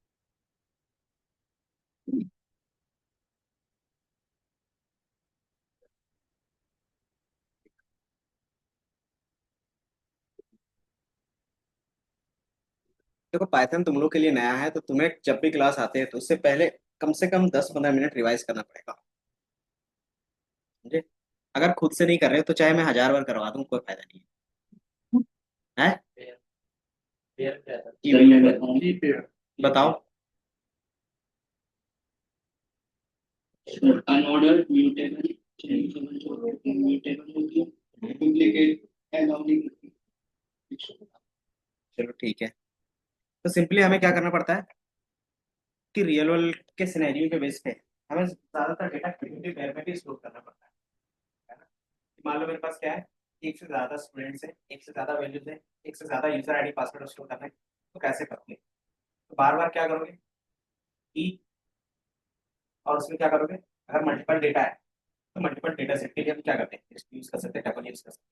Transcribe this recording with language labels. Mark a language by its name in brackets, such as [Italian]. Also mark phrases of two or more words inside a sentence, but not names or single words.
[Hindi] देखो पाइथन तुम लोग के लिए नया है, तो तुम्हें जब भी क्लास आते हैं तो उससे पहले कम से कम 10-15 मिनट रिवाइज करना पड़ेगा, समझे। अगर खुद से नहीं कर रहे हो तो चाहे मैं 1000 बार करवा दूं, कोई फायदा नहीं है, है? पेयर क्या था की वैल्यू की पेयर बताओ। [English] unordered, mutable, changeable, immutable, duplicate, allow [Hindi] चलो ठीक है, तो सिंपली हमें क्या करना पड़ता है कि [English] real world [Hindi] के सिनेरियो के बेस पे हमें ज्यादातर [English] data creative pair [Hindi] में भी स्टोर करना पड़ता है ना। मान लो मेरे पास क्या है, एक से ज्यादा स्टूडेंट्स है, एक से ज्यादा वैल्यूज है, एक से ज्यादा [English] user ID password [Hindi] स्टोर करना है, तो कैसे करोगे, तो बार बार क्या करोगे, ई, और उसमें क्या करोगे, अगर [English] multiple data [Hindi] है तो [English] multiple data set [Hindi] के लिए हम क्या करते हैं, यूज कर सकते हैं, [English] tuple use [Hindi] कर सकते हैं।